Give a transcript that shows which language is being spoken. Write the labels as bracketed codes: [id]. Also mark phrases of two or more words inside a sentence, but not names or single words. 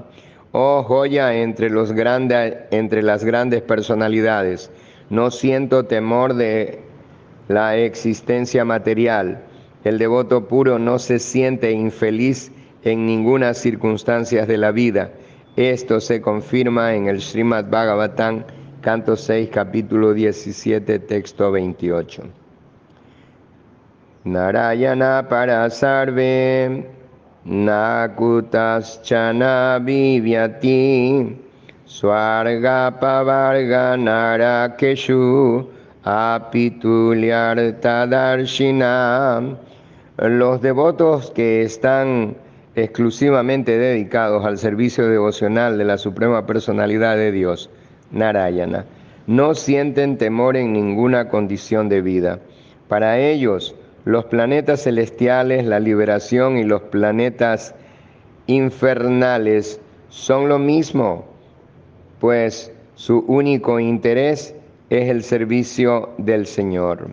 [es] Oh joya entre las grandes personalidades, no siento temor de la existencia material. El devoto puro no se siente infeliz en ninguna circunstancia de la vida. Esto se confirma en el Srimad Bhagavatam, canto 6, capítulo 17, texto 28. [sa] Narayana parasarve nakutaschana vivyati swarga pavarga narakeshu apitulyartadarshina. [es] Los devotos que están exclusivamente dedicados al servicio devocional de la Suprema Personalidad de Dios, Narayana, no sienten temor en ninguna condición de vida. Para ellos, los planetas celestiales, la liberación y los planetas infernales son lo mismo, pues su único interés es el servicio del Señor.